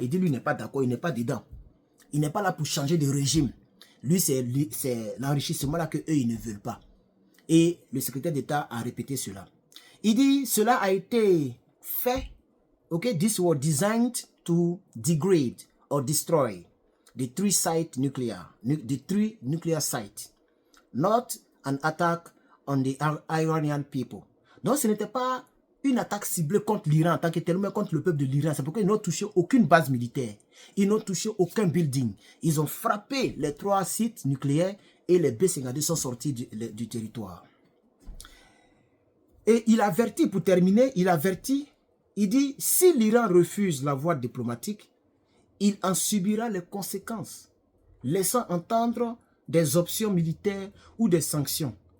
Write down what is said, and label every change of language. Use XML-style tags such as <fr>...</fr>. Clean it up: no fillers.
<fr>Il dit, lui, il n'est pas d'accord, il n'est pas dedans. Il n'est pas là pour changer de régime. Lui, c'est l'enrichissement là que eux, ils ne veulent pas. Et le secrétaire d'État a répété cela. Il dit, cela a été fait, ok,</fr> <en>this was designed to degrade or destroy the 3 nuclear sites, not an attack on the Iranian people.</en> <fr>Donc ce n'était pas une attaque ciblée contre l'Iran en tant que tel, mais contre le peuple de l'Iran. C'est pourquoi ils n'ont touché aucune base militaire. Ils n'ont touché aucun building. Ils ont frappé les 3 sites nucléaires et les B-52 sont sortis du territoire. Et il avertit, pour terminer, il dit, si l'Iran refuse la voie diplomatique, il en subira les conséquences, laissant entendre des options militaires ou des sanctions.</fr>